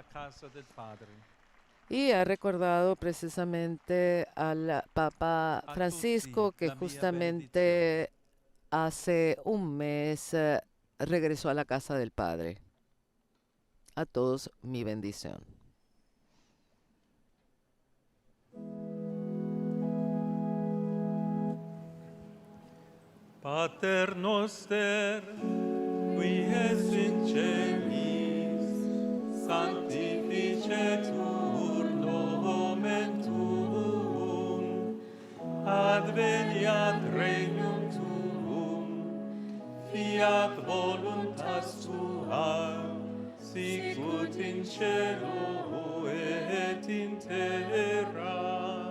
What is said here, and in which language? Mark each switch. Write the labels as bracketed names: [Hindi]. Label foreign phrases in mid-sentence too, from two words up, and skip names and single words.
[Spanish] Y ha recordado precisamente al Papa Francisco, que justamente hace un mes regresó a la casa del Padre. A todos mi bendición. [Latin] Pater noster, qui es in celis, sanctificetur nomen tuum, adveniat regnum tuum, fiat voluntas tua, sicut in cielo et in terra.